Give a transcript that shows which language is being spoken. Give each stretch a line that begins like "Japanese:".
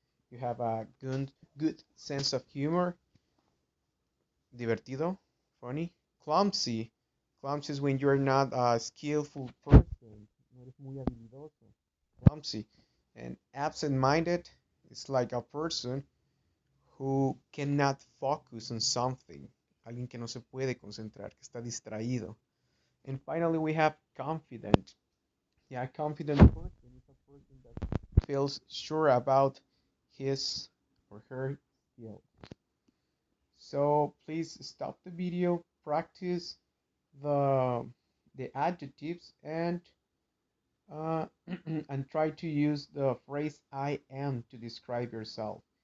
English: You have a good sense of humor. Divertido, funny. Clumsy. Clumsy is when you're not a skillful person.
Spanish: No eres muy habilidoso.
English: Clumsy. And absent-minded is like a person who cannot focus on something.
Spanish: Alguien que no se puede concentrar, que está distraído.
English: And finally, we have confident. Yeah, a confident person is a person that feels sure about his or her skills. So please stop the video, practice the the adjectives, uh, and try to use the phrase I am to describe yourself.